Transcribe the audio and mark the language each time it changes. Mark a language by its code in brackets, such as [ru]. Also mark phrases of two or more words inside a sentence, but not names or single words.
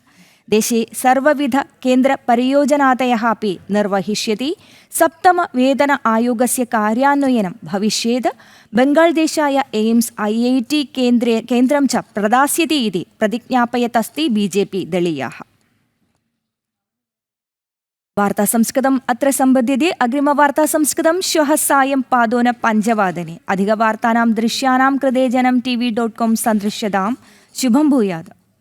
[sa] देशे सर्वविध केन्द्रपरियोजनादयः अपि निर्वहिष्यति। 7th वेतन आयोगस्य कार्यान्वयनं भविष्येत्। बंगालदेशाय एम्स् IIT केन्द्रं च प्रदास्यति इति प्रतिज्ञापयत् अस्ति BJP दलीयाः। വാർത്താ സംസ്കൃതം അത്ര സമ്പദ്യത്തെ. അഗ്രിമവാർത്താ സംസ്കൃതം ശ്വः സായം 5:05 അധികവാർത്താനാം ദൃശ്യാനാം കൃതേ ജനം tv.com സന്ദൃശ്യതാം. ശുഭം ഭൂയാത്.